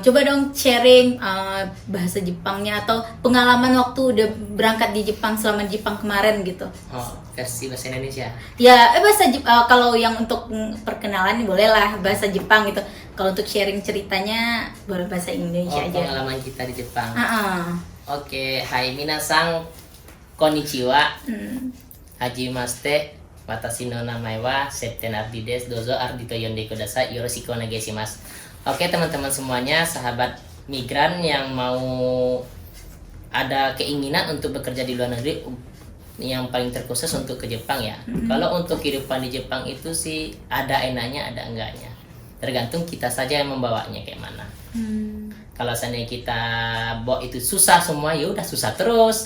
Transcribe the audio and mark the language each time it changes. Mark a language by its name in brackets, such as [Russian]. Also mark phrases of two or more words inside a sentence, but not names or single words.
[Indonesian] Coba dong sharing bahasa Jepangnya atau pengalaman waktu udah berangkat di Jepang selama di Jepang kemarin gitu. Oh, versi bahasa Indonesia. Ya, kalau yang untuk perkenalan boleh lah bahasa Jepang gitu. Kalau untuk sharing ceritanya boleh bahasa Indonesia aja. Pengalaman kita di Jepang. Oke. [Japanese] はい皆さん、こんにちは。はじめまして、私の名前はSeptian Ardiです. どうぞArdiと呼んでください。よろしくお願いします. [Indonesian] Oke, teman-teman semuanya, sahabat migran yang mau ada keinginan untuk bekerja di luar negeri, yang paling terkhusus untuk ke Jepang ya. Kalau untuk kehidupan di Jepang itu sih ada enaknya, ada enggaknya. Tergantung kita saja yang membawanya kayak mana. Kalau seandainya kita bawa itu susah semua, ya udah susah terus.